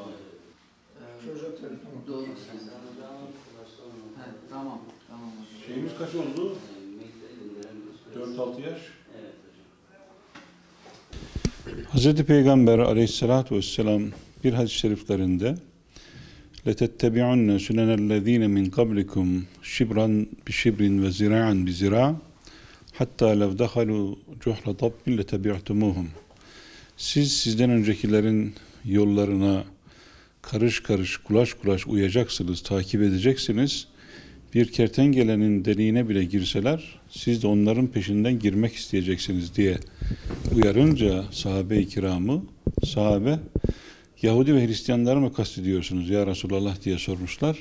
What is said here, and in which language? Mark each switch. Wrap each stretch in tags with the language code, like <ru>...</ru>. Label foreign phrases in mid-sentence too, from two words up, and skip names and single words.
<tr>Çocuk telefonu. Doğru. He, tamam. Tamam hocam. Şeyimiz kaç oldu? 4-6 yaş. Hz. Peygamber</tr> <ar>عليه الصلاة والسلام</ar> <tr>bir hadis-i şeriflerinde</tr> <ar>لَتَتَّبِعُنَّ سُنَنَ الَّذ۪ينَ مِنْ قَبْلِكُمْ شِبْرًا بِشِبْرٍ وَزِرَاعًا بِزِرَاعٍ حتى لو دخلوا جحر ضب لتبعتموهم.</ar> <tr>Sizden öncekilerin yollarına karış karış, kulaç kulaç uyacaksınız, takip edeceksiniz. Bir kertenkelenin deliğine bile girseler, siz de onların peşinden girmek isteyeceksiniz diye uyarınca sahabe-i kiramı, Yahudi ve Hristiyanları mı kastediyorsunuz ya Resulallah diye sormuşlar.</tr>